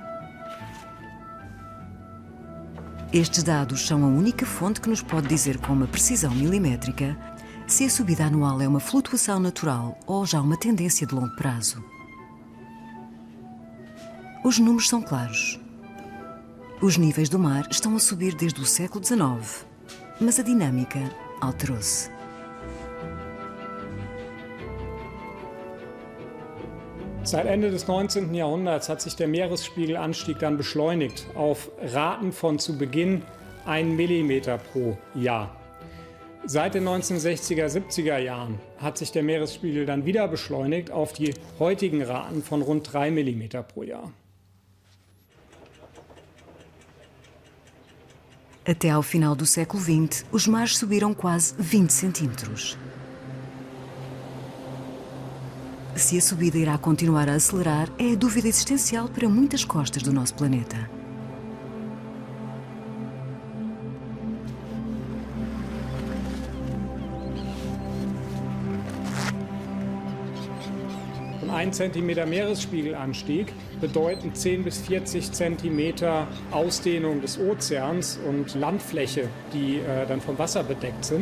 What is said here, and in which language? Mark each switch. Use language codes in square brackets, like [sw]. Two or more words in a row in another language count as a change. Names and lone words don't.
[pt] Estes dados são a única fonte que nos pode dizer com uma precisão milimétrica se a subida anual é uma flutuação natural ou já uma tendência de longo prazo. Os números são claros. Os níveis do mar estão a subir desde o século XIX, mas a dinâmica alterou-se. [de] Seit Ende des 19. Jahrhunderts hat sich der Meeresspiegelanstieg dann beschleunigt auf Raten von zu Beginn 1 Millimeter pro Jahr. Seit den 1960er, 70er Jahren hat sich der Meeresspiegel dann wieder beschleunigt auf die heutigen Raten von rund 3 Millimeter pro Jahr. [pt] Até ao final do século XX, os mares subiram quase 20 centímetros. Se a subida irá continuar a acelerar é a dúvida existencial para muitas costas do nosso planeta. [de] Ein Zentimeter Meeresspiegelanstieg bedeuten 10 bis 40 Zentimeter Ausdehnung des Ozeans und Landfläche, die dann vom Wasser bedeckt sind.